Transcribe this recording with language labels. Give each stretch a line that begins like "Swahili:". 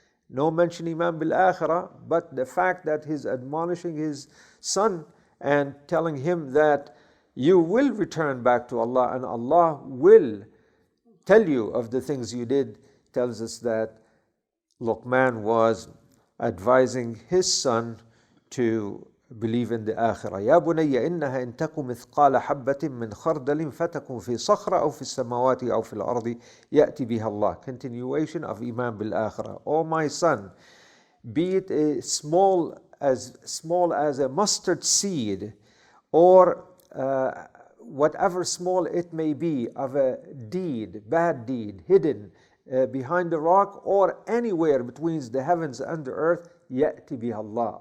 English: No mention Iman bil akhirah, but the fact that he's admonishing his son and telling him that you will return back to Allah and Allah will tell you of the things you did, tells us that Luqman was advising his son to believe in the akhirah.
Arabic: يا بني إنها إن تك مثقال حبة من خردل فتكن في صخرة أو في السماوات أو في الأرض يأتي بها الله.
English: Continuation of Iman bil akhirah. Oh my son, be it as small as a mustard seed, or whatever small it may be, of a bad deed, hidden behind the rock or anywhere between the heavens and the earth,
Arabic: يأتي بها
English: Allah.